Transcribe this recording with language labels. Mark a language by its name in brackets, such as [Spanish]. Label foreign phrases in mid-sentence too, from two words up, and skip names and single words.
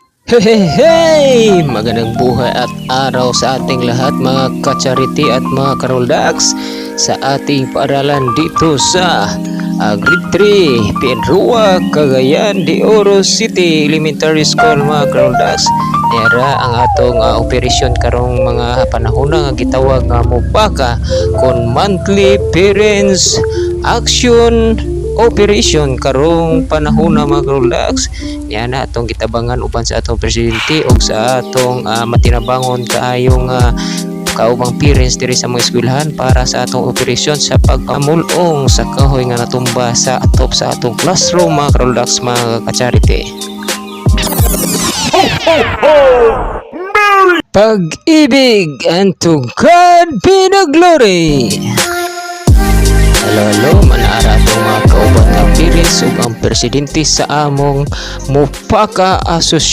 [Filipino] Hey! Magandang buhay at araw sa ating lahat mga ka-charity at mga karoldags sa ating paaralan dito sa Grade 3, Pedrua, Cagayan de Oro City Elementary School mga karoldags. [Cebuano] Nera ang atong operasyon karong mga panahon nga gitawag nga mupaka kon [English] monthly parents action operation [Cebuano] karong panahon na mga karoldags. Yan na atong gitabangan uban sa atong presidente o sa atong matinabangon kaayong kaubang parents diri sa mga eskwelahan para sa atong operasyon sa pagpamulong sa kahoy nga natumba sa atop sa atong classroom mga karoldags mga ka-charity. [English] Pag-ibig and to God be the glory. [Cebuano] Hello, manara atong mga kauban nga parents ug ang presidente sa among mupaka